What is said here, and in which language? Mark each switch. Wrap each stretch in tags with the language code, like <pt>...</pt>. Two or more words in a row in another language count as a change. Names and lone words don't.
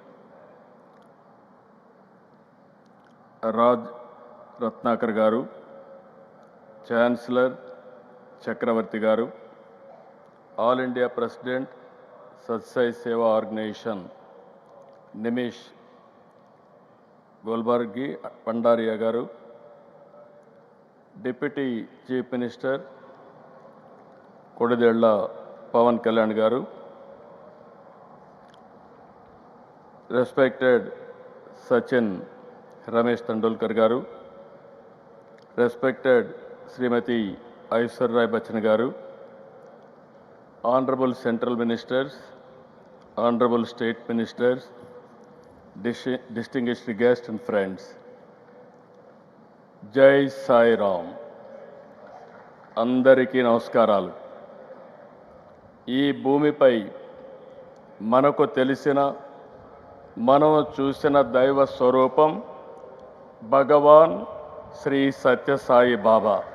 <en>Raj Ratnakar Garu, Chancellor Chakravarti Garu, All India President, Sathya Sai Seva Organization, Nimish Golbargi Pandaria Garu, Deputy Chief Minister, Kodidella Pawan Kalyan Garu, respected Sachin Ramesh Tendulkar Garu, respected Srimati Aishwarya Bachchan Garu, Honorable Central Ministers, Honorable State Ministers, distinguished guests and friends.</en> <hi>Jai Sai Ram.</hi> <te>అందరికీ నమస్కారాలు. ఈ భూమిపై మనకు తెలిసిన, మనం చూసిన దైవ స్వరూపం భగవాన్ శ్రీ సత్య సాయి బాబా.</te>